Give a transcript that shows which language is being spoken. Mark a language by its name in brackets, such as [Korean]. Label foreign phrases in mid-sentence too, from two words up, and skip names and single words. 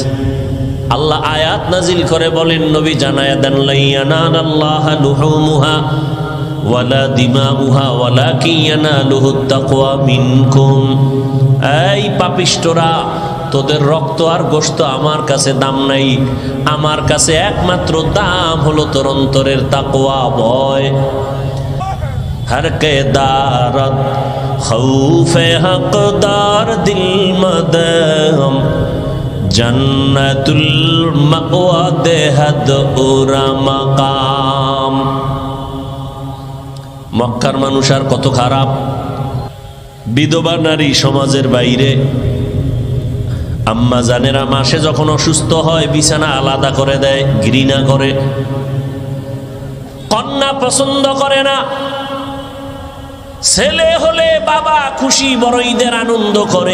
[Bangla] আল্লাহ আয়াত নাজিল করে বলেন, নবী জানায়া দেন, [Arabic] لا ينال الله لحومها ولا دماؤها ولكن يناله التقوى منكم. [Bangla] এই পাপিষ্টরা, তোদের রক্ত আর গোশত আমার কাছে দাম নাই, আমার কাছে একমাত্র দাম হলো তোর অন্তরের তাকওয়া, ভয়। [Persian] هر که دارد خوف حق دار دل مدام جنة المأوى دهد او را مقام. [Bangla] মক্কার মানুষ আর কত খারাপ। বিধবা নারী সমাজের বাইরে, আম্মা জানেরা মাসে যখন অসুস্থ হয় বিছানা আলাদা করে দেয়, ঘৃণা করে। কন্যা পছন্দ করে না। ছেলে হলে বাবা খুশি, বড় ঈদের আনন্দ করে।